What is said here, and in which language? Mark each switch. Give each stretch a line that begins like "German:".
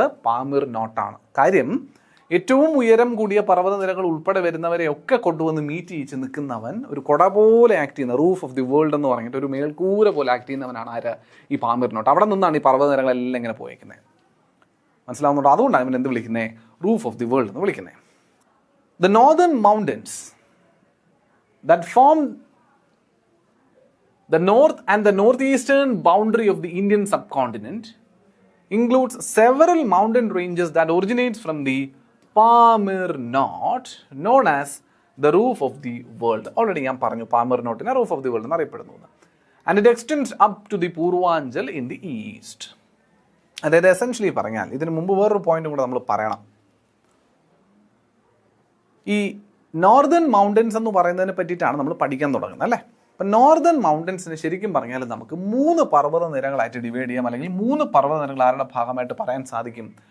Malayalam: അത് പാമിർ നോട്ടാണ്. കാര്യം ഏറ്റവും ഉയരം കൂടിയ പർവ്വതനിരകൾ ഉൾപ്പെടെ വരുന്നവരെ ഒക്കെ കൊണ്ടുവന്ന് മീറ്റ് ചെയ്യിച്ച് നിൽക്കുന്നവൻ, ഒരു കൊട പോലെ ആക്ട് ചെയ്യുന്ന,
English: roof of the world
Malayalam: എന്ന് പറഞ്ഞിട്ട് ഒരു മേൽക്കൂര പോലെ ആക്ട് ചെയ്യുന്നവനാണ് ആര്? ഈ പാമിർ നോട്ട്. അവിടെ നിന്നാണ് ഈ പർവ്വതനിരകളെല്ലാം ഇങ്ങനെ പോയേക്കുന്നത്. മനസ്സിലാവുന്നുണ്ടോ? അതുകൊണ്ടാണ് ഇവൻ എന്ത് വിളിക്കുന്നത്?
English: roof of the world
Malayalam: എന്ന് വിളിക്കുന്നത്.
English: The northern mountains that form the north and the northeastern boundary of the Indian subcontinent includes several mountain ranges that originates from the Pamir Knot known as the roof of the world. Already
Malayalam: ഞാൻ പറഞ്ഞു
English: Pamir Knot നെ roof of the world
Malayalam: എന്ന് അറിയപ്പെടുന്നു.
English: And it extends up to the Purvanchal in the east.
Malayalam: അതായത് essentially പറഞ്ഞാൽ ഇതിന് മുമ്പ് വേറൊരു പോയിന്റും കൂടെ നമ്മൾ പറയണം. ഈ നോർത്തേൺ മൗണ്ടൻസ് എന്ന് പറയുന്നതിനെ പറ്റിയിട്ടാണ് നമ്മൾ പഠിക്കാൻ തുടങ്ങുന്നത് അല്ലേ. അപ്പം നോർത്തേൺ മൗണ്ടൻസിന് ശരിക്കും പറഞ്ഞാൽ നമുക്ക് 3 പർവ്വത നിരകളായിട്ട് ഡിവൈഡ് ചെയ്യാം, അല്ലെങ്കിൽ 3 പർവ്വത നിരകൾ ആരുടെ ഭാഗമായിട്ട് പറയാൻ സാധിക്കും?